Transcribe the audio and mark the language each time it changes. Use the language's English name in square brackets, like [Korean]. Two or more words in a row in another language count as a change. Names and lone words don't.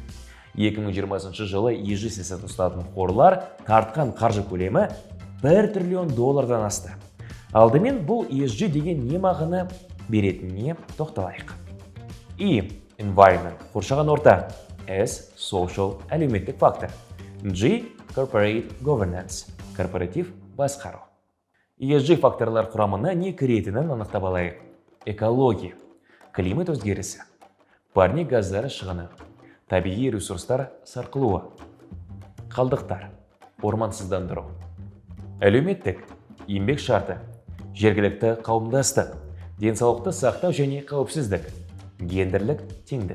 [Kazakh] 2020 жылы ESG саясатын ұсынатын қорлар тартқан қаржы көлемі $1 триллион асты. Алдымен бұл ESG деген не мағына беретініне тоқталайық. E. Environment – қоршаған орта. S. Social – әлеуметтік фактор. [English] G. Corporate Governance – [Kazakh] корпоратив басқару. ESG факторлар құрамына не кіретінін анықтап алайық. Экология, климат өзгерісі, парник газдары шығыны, табиғи ресурстар сарқылуы, қалдықтар, ормансыздандыру. Әлеуметтік, еңбек шарты, жергілікті қауымдастық, денсаулықты сақтау және қауіпсіздік, гендерлік теңдік.